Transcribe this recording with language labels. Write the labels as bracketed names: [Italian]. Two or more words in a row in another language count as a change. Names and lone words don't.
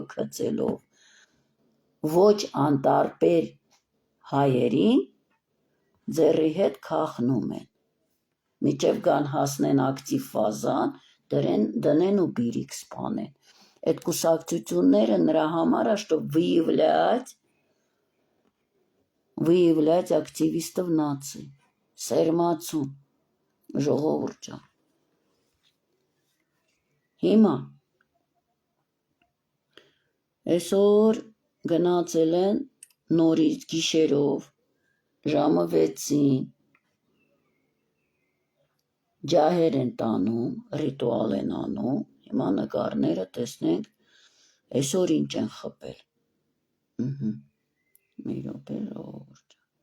[Armenian] գցելով, ոչ անտարբեր հայերին ձեռի հետ քախնում են, մինչև գան հասնեն ակտիվ ֆազան, դնեն ու բիրիկ սպանեն։ Այդ կուսակցությունները նրա համար է, [Russian] что выявлять активистов нации, [Armenian] սերմացում, ժողովուրդ ջան։ Հիմա այսօր գնացել են նորից գիշերով ժամը 6-ին ջահեր են տանում, ռիտուալ են անում, հիմա նկարները տեսնենք, այսօր ինչ են խփել։ Մի րոպե ժողովուրդ ջան։